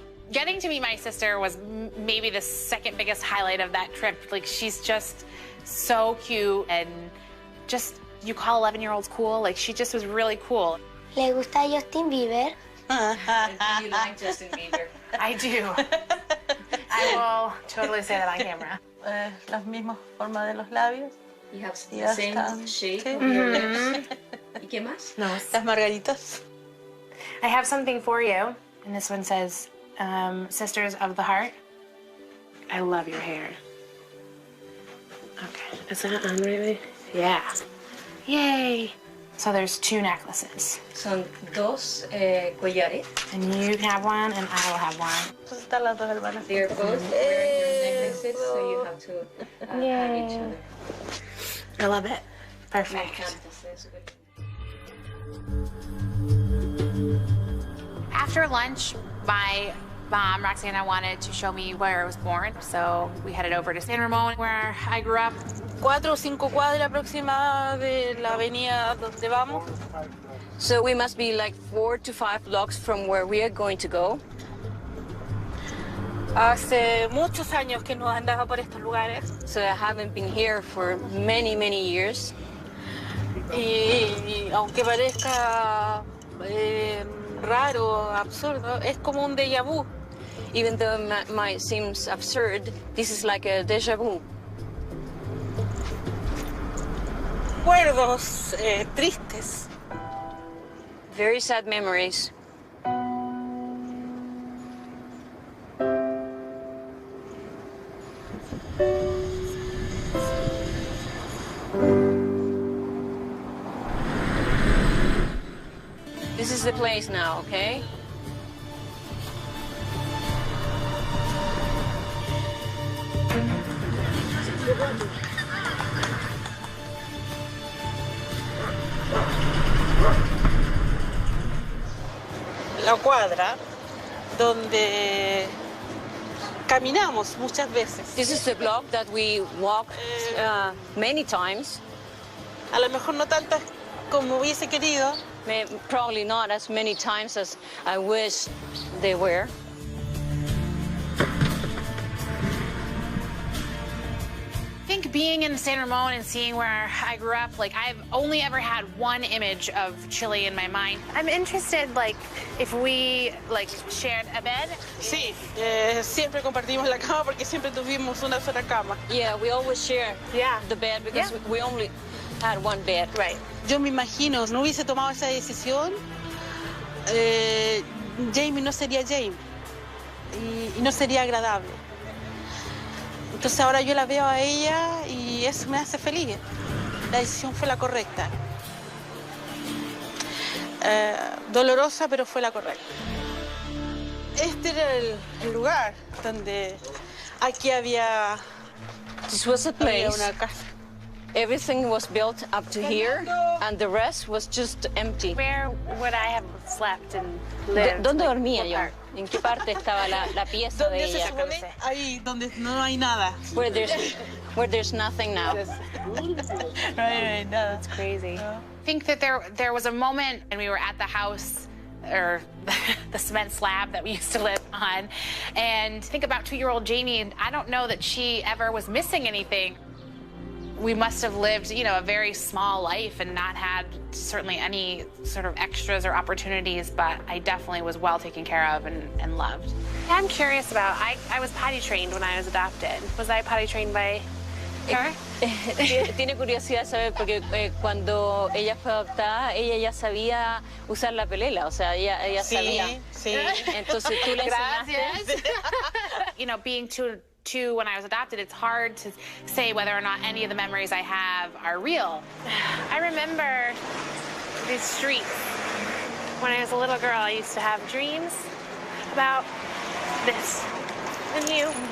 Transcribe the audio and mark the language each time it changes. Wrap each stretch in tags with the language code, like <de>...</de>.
<en>Getting to meet my sister was maybe the second biggest highlight of that trip. Like, she's just so cute, and just, you call 11-year-olds cool? Like, she just was really cool.</en> <es>¿Le gusta Justin Bieber?</es> <en>Do you like Justin Bieber? I do. I will totally say that on camera.</en> <es>Las mismas formas de los labios.</es> <en>You have the same shape of your lips.</en> <es>¿Y qué más? No, las margaritas.</es> <en>I have something for you, and this one says, Sisters of the Heart. I love your hair. Okay, is that on right? Yeah. Yay. So there's 2 necklaces.</en> <es>Son 2 collares.</es> <en>And you can have one, and I will have one.</en> <es>Pues están las dos hermanas.</es> <en>They're both wearing your necklaces, so you have to hug each other. I love it. Perfect. After lunch, my mom, Roxana, wanted to show me where I was born, so we headed over to San Ramon, where I grew up.</en> <es>4 o 5 cuadras aproximadas de la avenida donde vamos.</es> <en>So we must be like 4 to 5 blocks from where we are going to go.</en> <es>Hace muchos años que no andaba por estos lugares.</es> <en>So I haven't been here for many, many years.</en> <es>Y aunque parezca raro, absurdo, es como un déjà vu.</es> <en>Even though it might seem absurd, this is like a déjà vu.</en> <es>Recuerdos tristes.</es> <en>Very sad memories. This is the place now, okay?</en> <es>La cuadra donde caminamos muchas veces.</es> <en>This is the block that we walk many times.</en> <es>A lo mejor no tantas como hubiese querido.</es> <en>Probably not as many times as I wish they were. I think being in San Ramon and seeing where I grew up, like, I've only ever had one image of Chile in my mind. I'm interested, like, if we, like, shared a bed.</en> <es>Sí, siempre compartimos la cama porque siempre tuvimos una sola cama.</es> <en>Yeah, we always share the bed because we only had one bed. Right.</en> <es>Yo me imagino, no hubiese tomado esa decisión, Jamie no sería Jamie y no sería agradable. Entonces ahora yo la veo a ella y eso me hace feliz. La decisión fue la correcta. Dolorosa, pero fue la correcta. Este era el lugar donde aquí había</es> <en>This was a place.</en> <es>una casa.</es> <en>Everything was built up to here, and the rest was just empty. Where would I have slept and lived?</en> <es>¿Dónde dormía yo? ¿En qué parte estaba la pieza de ella? Ahí, donde no hay nada.</es> <en>Where there's nothing now.</en> <es>No hay nada.</es> <en>It's crazy. I think that there was a moment and we were at the house or the cement slab that we used to live on, and think about 2-year-old Jamie, and I don't know that she ever was missing anything. We must have lived, you know, a very small life and not had certainly any sort of extras or opportunities, but I definitely was well taken care of and loved. I'm curious about, I was potty trained when I was adopted. Was I potty trained by her?</en> <es>Tiene curiosidad saber porque cuando ella fue adoptada, ella ya sabía usar la pelela, o sea, ella sabía. Sí. Entonces tú le enseñaste.</es> <en>You know, being two when I was adopted, it's hard to say whether or not any of the memories I have are real. I remember these streets. When I was a little girl, I used to have dreams about this and you.</en>